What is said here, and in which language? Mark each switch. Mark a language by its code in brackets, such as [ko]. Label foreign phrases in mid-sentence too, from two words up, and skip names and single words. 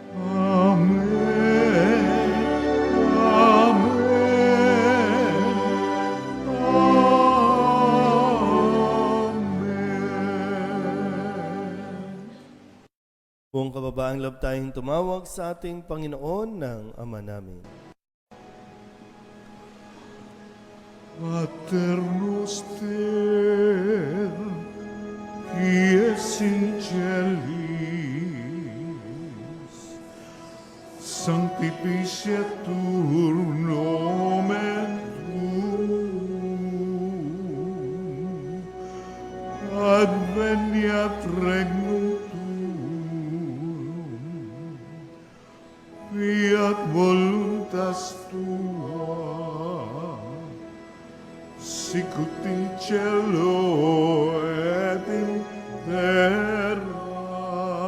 [tl] Amen. Amen. Buong kababaang loob tayong tumawag sa ating Panginoon ng Ama namin. [la] Pater noster, qui es in celis, sanctificetur nomen tuum, adveniat regnum tuum, fiat voluntas tua, sicut in cielo et in terra.